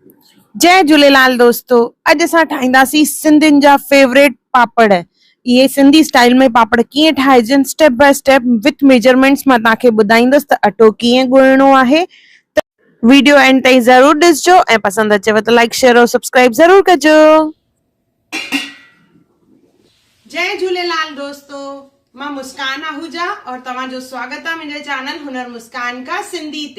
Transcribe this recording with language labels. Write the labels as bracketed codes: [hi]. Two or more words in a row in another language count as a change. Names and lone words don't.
[sd] जय झूलेलाल दोस्तों। अॼु असां ठाहींदासीं सिंधियुनि जा फेवरेट पापड़। [hi] ये सिंधी स्टाइल में [sd] पापड़ कीअं ठाहिजनि [en] step by step with measurements [sd] मां तव्हांखे ॿुधाईंदसि त अटो कीअं ॻोहिणो आहे। त वीडियो एंड ताईं ज़रूर ॾिसजो ऐं पसंदि अचेव त [en] like share [sd] और सब्सक्राइब ज़रूर कजो। जय झूलेलाल दोस्तों, मां मुस्कान आहूजा और तव्हांजो स्वागत आहे मुंहिंजे चैनल हुनर मुस्कान का सिंधी ते।